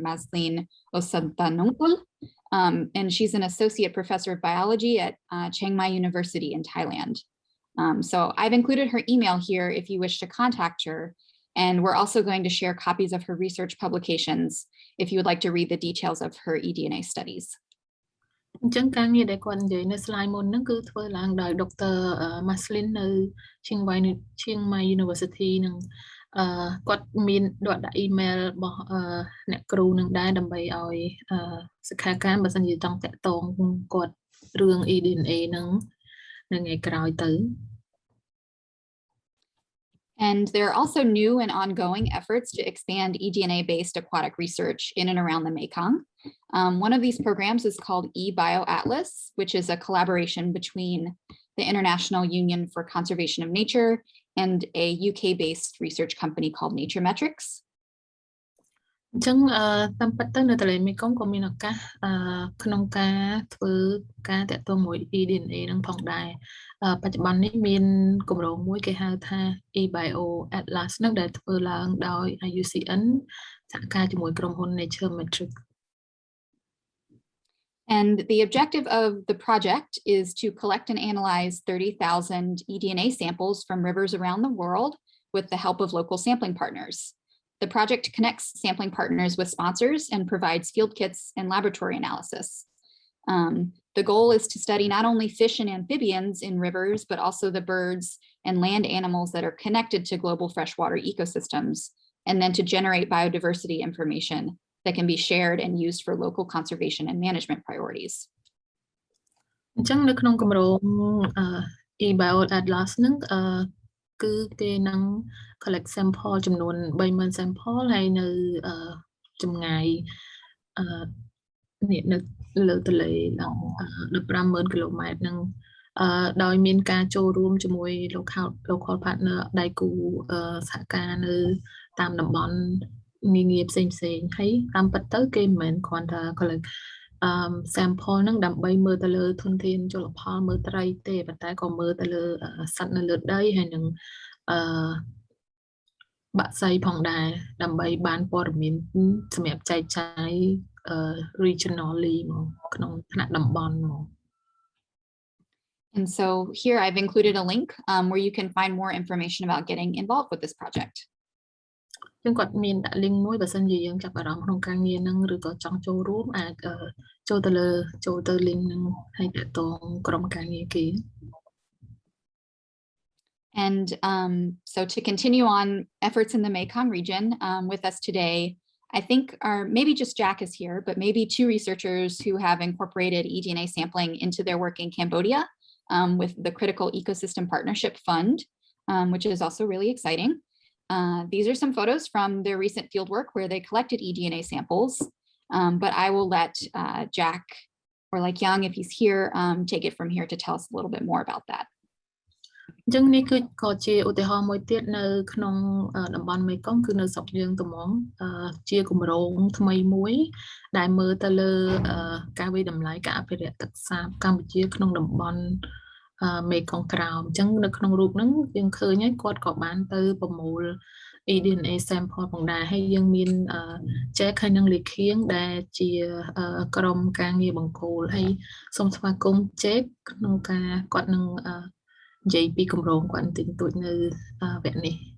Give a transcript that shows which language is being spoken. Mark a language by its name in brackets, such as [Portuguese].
[English] Maslin Osantanungkul, and she's an associate professor of biology at Chiang Mai University in Thailand. So I've included her email here if you wish to contact her, and we're also going to share copies of her research publications if you would like to read the details of her eDNA studies. [Khmer] អញ្ចឹងការងារដែលគាត់និយាយនៅ slide មុនហ្នឹងគឺធ្វើឡើងដោយ Dr. Maslin នៅ Chiang Mai University នឹងគាត់មានដាក់ email របស់អ្នកគ្រូនឹងដែរដើម្បីឲ្យសិក្ខាកាមបើសិនជាចង់តាក់ទងគាត់រឿង eDNA ហ្នឹងនៅថ្ងៃក្រោយទៅ [English] And there are also new and ongoing efforts to expand eDNA-based aquatic research in and around the Mekong. One of these programs is called eBioAtlas, which is a collaboration between the International Union for Conservation of Nature and a UK-based research company called Nature Metrics. [Khmer] អញ្ចឹងតាមពិតទៅនៅទន្លេមេគង្គក៏មានឱកាសក្នុងការធ្វើការតាក់ទងមួយ eDNA នឹងផងដែរបច្ចុប្បន្ននេះមានគម្រោងមួយគេហៅថា eBioAtlas នឹងដែលធ្វើឡើងដោយ IUCN សហការជាមួយក្រុមហ៊ុន Nature Metrics. [English] And the objective of the project is to collect and analyze 30,000 eDNA samples from rivers around the world with the help of local sampling partners. The project connects sampling partners with sponsors and provides field kits and laboratory analysis. The goal is to study not only fish and amphibians in rivers, but also the birds and land animals that are connected to global freshwater ecosystems, and then to generate biodiversity information that can be shared and used for local conservation and management priorities. [Khmer] អញ្ចឹងនៅក្នុងគម្រោង eBio Atlas ហ្នឹងគឺគេនឹង [English] collect sample [Khmer] ចំនួន 30,000 sample ហើយនៅចម្ងាយនៅលើទន្លេដល់ 15,000 គីឡូម៉ែត្រហ្នឹងដោយមានការចូលរួមជាមួយ [English] local partner [Khmer] ដៃគូសហការនៅតាមតំបន់នានាផ្សេងៗហើយតាមពិតទៅគេមិនមែនគ្រាន់តែ collect sample ហ្នឹងដើម្បីមើលទៅលើធនធានជលផលមើលត្រីទេប៉ុន្តែក៏មើលទៅលើសត្វនៅលើដីហើយនឹងបាក់សីផងដែរដើម្បីបានព័ត៌មានសម្រាប់ចែកចាយ [English] regionally [Khmer] មកក្នុងថ្នាក់តំបន់មក [English] And so here I've included a link where you can find more information about getting involved with this project. [Khmer] យើងគាត់មានដាក់ link មួយបើសិនជាយើងចាប់អារម្មណ៍ក្នុងការងារហ្នឹងឬក៏ចង់ចូលរួមអាចចូលទៅ link ហ្នឹងហើយតាក់ទងក្រុមការងារគេ [English] And so to continue on efforts in the Mekong region with us today, I think maybe just Jack is here, but maybe 2 researchers who have incorporated eDNA sampling into their work in Cambodia with the Critical Ecosystem Partnership Fund, which is also really exciting. These are some photos from their recent fieldwork where they collected eDNA samples, but I will let Jack or like Young, if he's here, take it from here to tell us a little bit more about that. [Khmer] អញ្ចឹងនេះគឺក៏ជាឧទាហរណ៍មួយទៀតនៅក្នុងតំបន់មេគង្គគឺនៅស្រុកយើងត្មងជាគម្រោងថ្មីមួយដែលមើលទៅលើការវិតម្លៃការអភិរក្សទឹកសាបកម្ពុជាក្នុងតំបន់ មេគង្គក្រោមអញ្ចឹងនៅក្នុងរូបហ្នឹងយើងឃើញហើយគាត់ក៏បានទៅប្រមូល eDNA sample ផងដែរហើយយើងមានចែកហើយនឹងលេខៀងដែលជាក្រុមការងារបង្គោលហើយសូមស្វាគមន៍ចែកក្នុងការគាត់នឹងនិយាយពីគម្រោងគាត់បន្តិចបន្តួចនៅវគ្គនេះ